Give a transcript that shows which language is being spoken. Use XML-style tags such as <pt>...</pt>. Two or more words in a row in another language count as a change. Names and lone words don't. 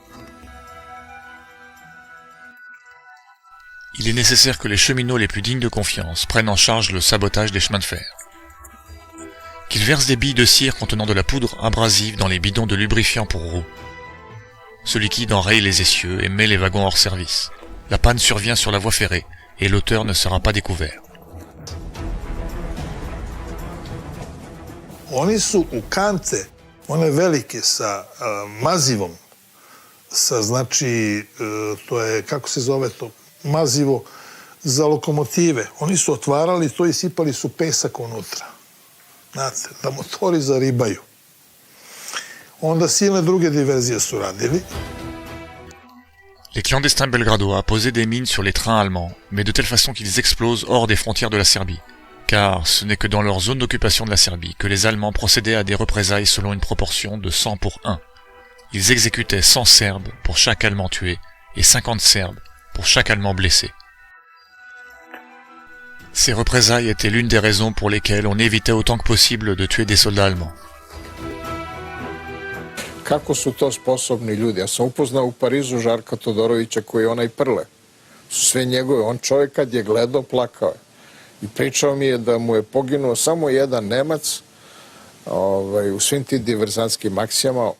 <fr>Il est nécessaire que les cheminots les plus dignes de confiance prennent en charge le sabotage des chemins de fer. Qu'ils versent des billes de cire contenant de la poudre abrasive dans les bidons de lubrifiant pour roues. Ce liquide enraye les essieux et met les wagons hors service. La panne survient sur la voie ferrée et l'auteur ne sera pas découvert.</fr> <sr>Oni su u kante, one velike sa mazivom, sa znači, to je, kako se zove to, mazivo za lokomotive. Oni su otvarali to i sipali su pesak unutra. Znate, da motori zaribaju. Onda silne druge diverzije su radili.</sr> <fr>Les clandestins belgradois posaient des mines sur les trains allemands, mais de telle façon qu'ils explosent hors des frontières de la Serbie. Car ce n'est que dans leur zone d'occupation de la Serbie que les Allemands procédaient à des représailles selon une proportion de 100 pour 1. Ils exécutaient 100 Serbes pour chaque Allemand tué et 50 Serbes pour chaque Allemand blessé. Ces représailles étaient l'une des raisons pour lesquelles on évitait autant que possible de tuer des soldats allemands.</fr> <sr>Kako su to sposobni ljudi? Ja sam upoznao u Parizu Žarka Todorovića koji je onaj Prle. Su sve njegove. On čovjek kad je gledao, plakao je. I pričao mi je da mu je poginuo samo jedan Nemac u svim tim diverzantskim akcijama.</sr>